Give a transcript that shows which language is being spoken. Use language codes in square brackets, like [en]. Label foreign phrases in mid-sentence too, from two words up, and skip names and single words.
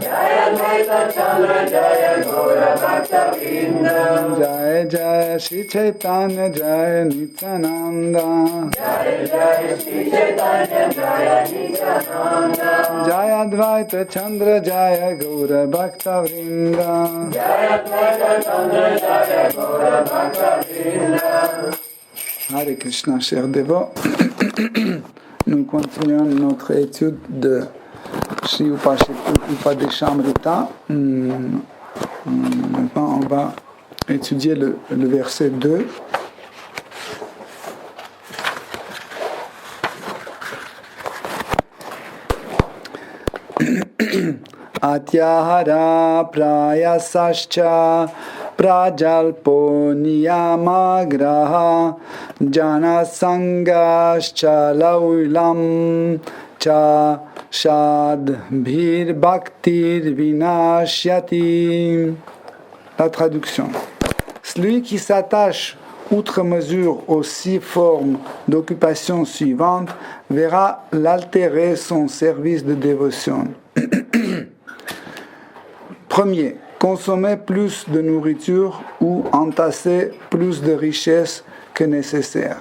[sa] जय जय श्री चैतन्य जय नित्यानन्द. जय अद्वैत चन्द्र जय गौर भक्त वृन्द. हरे कृष्ण, [fr] chers dévots. Nous continuons notre étude de Sri Upadeshamrita. Maintenant, on va étudier le verset 2. [sa] अत्याहारः प्रयासश्च प्रजल्पो नियमाग्रहः जनसङ्गश्च लौल्यं च षड्भिर् भक्तिर् विनश्यति. [fr] La traduction. Celui qui s'attache outre mesure aux 6 formes d'occupation suivantes verra l'altérer son service de dévotion. Premier, consommer plus de nourriture ou entasser plus de richesses que nécessaire.